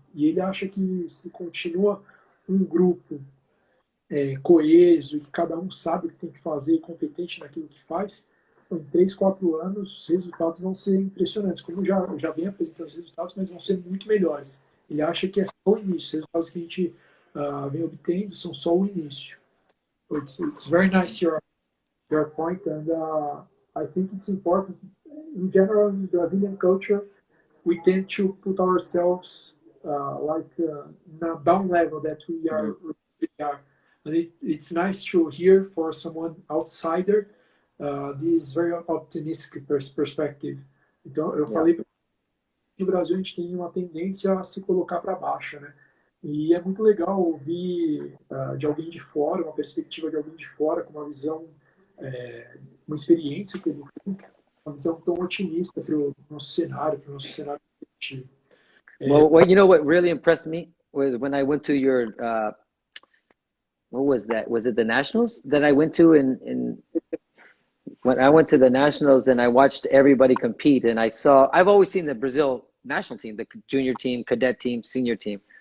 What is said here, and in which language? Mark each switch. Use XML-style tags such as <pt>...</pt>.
<pt>E ele acha que se continua um grupo coeso, e que cada um sabe o que tem que fazer, competente naquilo que faz, em 3, 4 anos os resultados vão ser impressionantes. Como já vem apresentando os resultados, mas vão ser muito melhores. Ele acha que é só o início. Os resultados que a gente vem obtendo são só o início.</pt> <en>It's very nice your point, and I think it's important. In general, in Brazilian culture, we tend to put ourselves in a down level that we are. And it's nice to hear for someone outsider this very optimistic perspective.</en> <pt>Então, eu falei que no Brasil a gente tem uma tendência a se colocar para baixo, né? E é muito legal ouvir de alguém de fora, uma perspectiva de alguém de fora, com uma visão, uma experiência que ele tem, uma visão tão otimista para o nosso cenário competitivo.</pt> <en>Well, you know what really impressed me was when I went to your, what was that? Was it the Nationals that I went to when I went to the Nationals and I watched everybody compete and I've always seen the Brazil national team, the junior team, cadet team, senior team.</en>